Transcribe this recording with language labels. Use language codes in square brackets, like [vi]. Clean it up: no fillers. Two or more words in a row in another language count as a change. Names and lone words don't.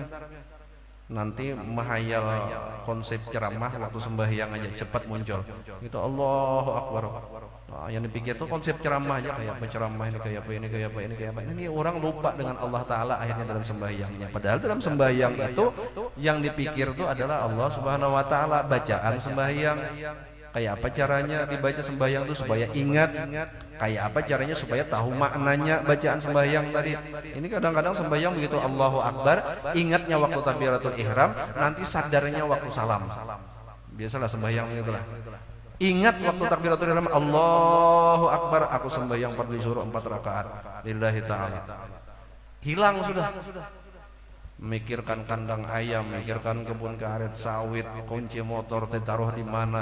[id] Nanti menghayal konsep ceramah waktu sembahyang aja cepat muncul. [ar] Gitu Allahu Akbar. [id] Nah, yang dipikir tuh konsep ceramah aja, kayak apa ceramah ini, kayak apa ini, kayak apa ini, kayak apa ini. Orang lupa dengan [ar] Allah Ta'ala [id] akhirnya dalam sembahyangnya. Padahal dalam sembahyang itu yang dipikir tuh adalah Allah [ar] Subhanahu Wa Ta'ala. [id] Bacaan sembahyang kayak apa caranya dibaca sembahyang itu supaya ingat, kayak apa caranya supaya tahu maknanya bacaan sembahyang tadi. Ini kadang-kadang sembahyang begitu [ar] Allahu Akbar, [id] ingatnya waktu takbiratul ihram, nanti sadarnya waktu salam. Biasalah sembahyang itulah. Ingat waktu takbiratul ihram, [ar] Allahu Akbar, [id] aku sembahyang fardhu zuhur 4 rakaat [ar] lillahi ta'ala. [id] Hilang sudah. Mikirkan kandang ayam, mikirkan kebun karet sawit, kunci motor ditaruh di mana.